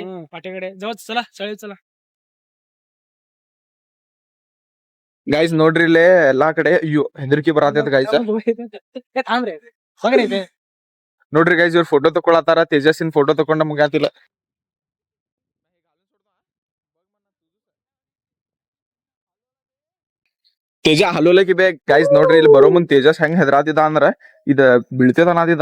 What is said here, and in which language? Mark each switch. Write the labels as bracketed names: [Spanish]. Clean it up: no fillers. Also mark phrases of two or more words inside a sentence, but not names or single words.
[Marathi] पाठीकडे जाऊ चला चालेल चला [Kannada] ಗೈಸ್ ನೋಡ್ರಿ ಇಲ್ಲೇ ಎಲ್ಲಾ ಕಡೆ ಹೆದರಿಕೆ ಬರತೈತ ಗೈಸ್. [Marathi] थांबरे बघ रे [Kannada] ನೋಡ್ರಿ ಗೈಸ್ ಇವ್ರ ಫೋಟೋ ತಕೊಳತಾರ. ತೇಜಸ್ಸಿನ ಫೋಟೋ ತಕೊಂಡ ಮುಗ್ಯಾತಿಲ್ಲ. ತೇಜ ಹಲೋಲಕಿ ಬೇ ಗೈಸ್ ನೋಡ್ರಿ ಇಲ್ಲಿ ಬರೋ ಮುಂದ್ ತೇಜಸ್ ಹೆಂಗ್ ಹೆದರಾತಿದ ಅಂದ್ರ ಇದ ಬೀಳ್ತೇದ ಅನ್ನತಿದ.